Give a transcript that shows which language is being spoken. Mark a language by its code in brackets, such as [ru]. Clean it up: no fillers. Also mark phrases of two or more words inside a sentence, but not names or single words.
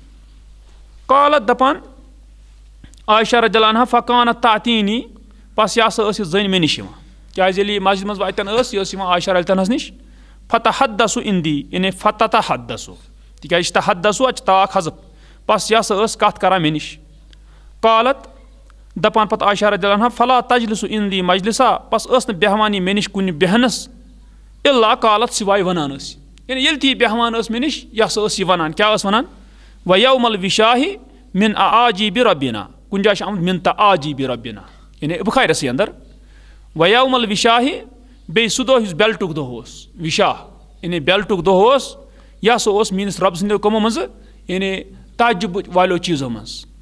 [ks] قالت دپان عایشہ [ar] رضی اللہ عنہا فکانت تعتینی [ks] پس یہِ ہسا ٲس یہِ زٔنۍ مےٚ نِش یِوان کیازِ ییٚلہِ یہِ مسجد منٛز اَتٮ۪ن ٲس یہِ ٲس یِوان عایشہ [ar] رضی اللہ [ks] عنہَس نِش فتحدثُ عندی یعنی فتتحدثُ تِکیازِ یہِ چھِ تحدثُ اَتھ چھِ تاء حذف پس یہِ ہسا ٲس کتھ کران مےٚ نِش قالت دپان پتہٕ عایشہ [ar] رضی اللہ عنہا فلا تجلسُ عندی مجلسا [ks] پس ٲس نہٕ بیٚہوان یہِ مےٚ نِش کُنہِ بیٚہنس الا قالت سِواے وَنان ٲس یعنی ییٚلہِ تہِ یہِ بیٚہوان ٲس مےٚ نِش یہِ ہسا ٲس یہِ وَنان کیاہ ٲس وَنان [ar] ویوم الوشاہِ من اعاجیبِ ربنا [ks] کُنہِ جایہِ چھُ آمُت [ar] من تعاجیبِ ربنا [ks] یعنی بُخارٮ۪سٕے اندر [ar] ویوم الوشاہِ [ks] بیٚیہِ سُہ دۄہ یُس بیلٹُک دۄہ اوس وِشاہ یعنی بیلٹُک دۄہ اوس یہِ ہسا اوس میٲنِس رۄبہٕ سٕنٛدیو کٔمو منٛزٕ یعنی تعجب والیو چیٖزو منٛز